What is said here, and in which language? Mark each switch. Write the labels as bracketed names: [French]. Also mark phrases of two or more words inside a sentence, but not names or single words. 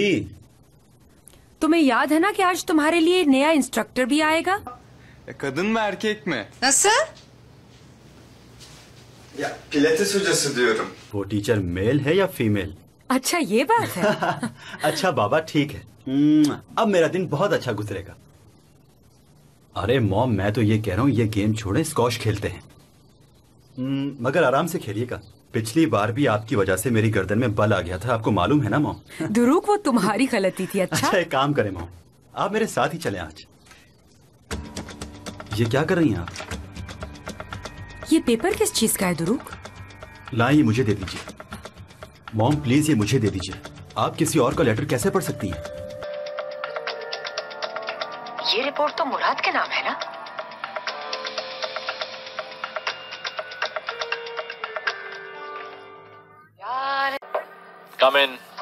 [Hindi] तुम्हें याद है ना कि आज तुम्हारे लिए नया इंस्ट्रक्टर भी आएगा? [Turkish] Kadın mı erkek mi? Nasıl? Ya pilates hocası diyorum. [Hindi] वो टीचर मेल है या फीमेल? अच्छा, ये बात है। अच्छा बाबा, ठीक है। अब मेरा दिन बहुत अच्छा गुजरेगा। अरे मॉम, मैं तो ये कह रहा हूँ ये गेम छोड़ें, स्कॉश खेलते हैं। मगर आराम से खेलिएगा। पिछली बार भी आपकी वजह से मेरी गर्दन में बल आ गया था, आपको मालूम है ना मॉम? दुरूक, वो तुम्हारी गलती थी। अच्छा एक काम करें मॉम, आप मेरे साथ ही चलें आज। ये क्या कर रही हैं आप? ये पेपर किस चीज का है दुरूक? लाएं, ये मुझे दे दीजिए। मॉम प्लीज, ये मुझे दे दीजिए। आप किसी और का लेटर कैसे पढ़ सकती हैं? ये रिपोर्ट तो मुराद के नाम है ना? [English] Come in.